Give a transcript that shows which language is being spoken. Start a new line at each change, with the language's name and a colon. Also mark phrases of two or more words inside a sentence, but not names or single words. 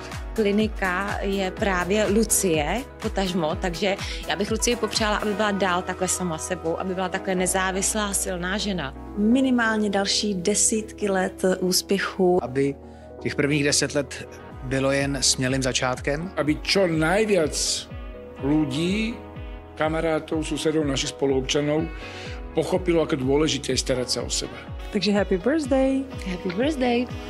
Czech: Klinika je právě Lucie, potažmo, takže já bych Lucii popřála, aby byla dál takhle sama sebou, aby byla takhle nezávislá, silná žena. Minimálně další desítky let úspěchu. Aby těch prvních 10 let bylo jen smělým začátkem.
Slovak: Aby čo najviac ľudí, kamarátov, susedov, našich spoluobčanov pochopilo, ako dôležité je starať sa o seba.
English: Takže happy birthday! Happy birthday!